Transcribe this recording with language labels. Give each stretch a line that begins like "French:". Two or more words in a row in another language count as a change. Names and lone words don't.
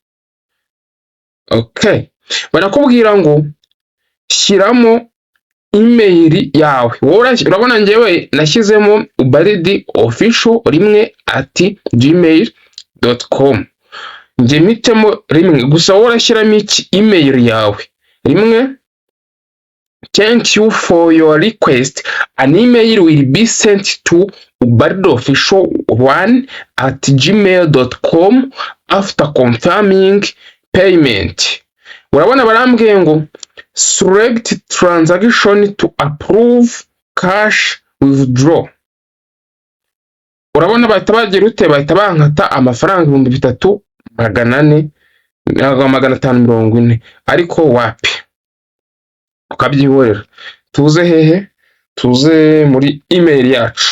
Kinyarwanda: Okay, barakubwira ngo shyiramo email yawe. Urabona ngewe nashyizemo Uburezi official 1@gmail.com. Nge mitemo rimwe gusa wowe urashyiramo iki email yawe rimwe.
English: Thank you for your request. An email will be sent to uburezofficial1@gmail.com after confirming payment.
Kinyarwanda: Urabona barambwiye ngo
English: select transaction to approve cash withdraw.
Kinyarwanda: Urabona bahita bagira ute? Bahita bankata amafaranga 3440 ariko wapi ukabyihorera. Tuze hehe? Tuze muri email yacu.